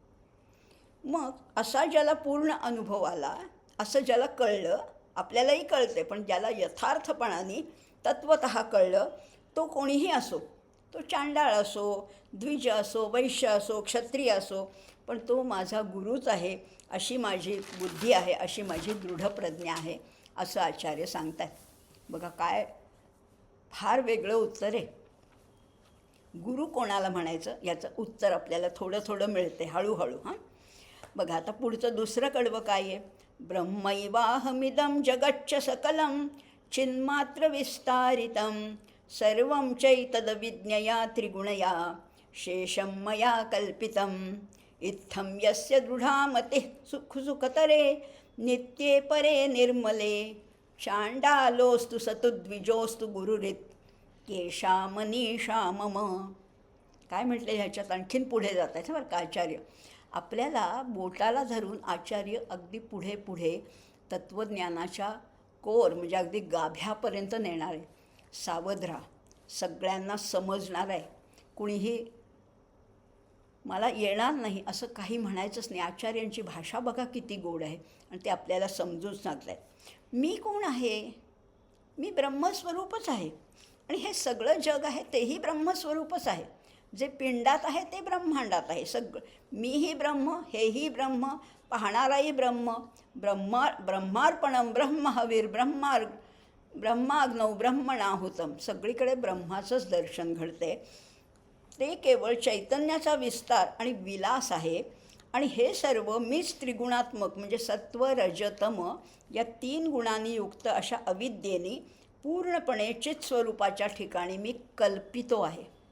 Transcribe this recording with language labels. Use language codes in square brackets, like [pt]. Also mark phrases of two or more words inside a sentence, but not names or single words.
[mr] मग असा ज्याला पूर्ण अनुभव आला, असं ज्याला कळलं, आपल्यालाही कळते, पण ज्याला यथार्थपणाने तत्वतः कळलं, तो कोणीही असो, तो चांडाळ असो, द्विज असो, वैश्य असो, क्षत्रिय असो, पण तो माझा गुरुच आहे, अशी माझी बुद्धी आहे, अशी माझी दृढ प्रज्ञा आहे, असं आचार्य सांगतात. बघा काय फार वेगळं उत्तर आहे. गुरु कोणाला म्हणायचं याचं उत्तर आपल्याला थोडं थोडं मिळते हळूहळू. हां, बघा आता पुढचं दुसरं कडवं काय आहे? [sa] ब्रह्मैवाहमिदं जगच्च सकलं चिन्मात्र विस्तारितं सर्वं चैतदविज्ञया त्रिगुणया शेषं मया कल्पितं इत्थं यस्य दृढा मतिः सुखतरे नित्ये परे निर्मले चांडालोस्तु सतुद्विजोस्तु गुरुरित् केशा मनीषा मम. [mr] काय म्हटलं ह्याच्यात? आणखीन पुढे जात आहेत बरं का आचार्य. आपल्याला बोटाला धरून आचार्य अगदी पुढे पुढे तत्त्वज्ञानाच्या कोर म्हणजे अगदी गाभ्यापर्यंत नेणार आहे. सावध राहा, सगळ्यांना समजणार आहे. कुणीही मला येणार नाही असं काही म्हणायचंच नाही. आचार्यांची भाषा बघा किती गोड आहे आणि ते आपल्याला समजून सांगत आहे. मी कोण आहे? मी ब्रह्मस्वरूपच आहे आणि हे सगळं जग आहे तेही ब्रह्मस्वरूपच आहे. जे पिंडात आहे ते ब्रह्मांडात आहे. सगळं मीही ब्रह्म, हेही ब्रह्म, पाहणाराही ब्रह्म. [sa] ब्रह्मार्पणं ब्रह्महवीर ब्रह्माग्नौ ब्रह्मणाहुतं. [mr] सगळीकडे ब्रह्माचंच दर्शन घडते. ते केवळ चैतन्याचा विस्तार आणि विलास आहे आणि हे सर्व मीच त्रिगुणात्मक म्हणजे सत्व रजतम या 3 गुणांनी युक्त अशा अविद्येने पूर्णपणे चित स्वरूपाच्या ठिकाणी मी कल्पितो आहे.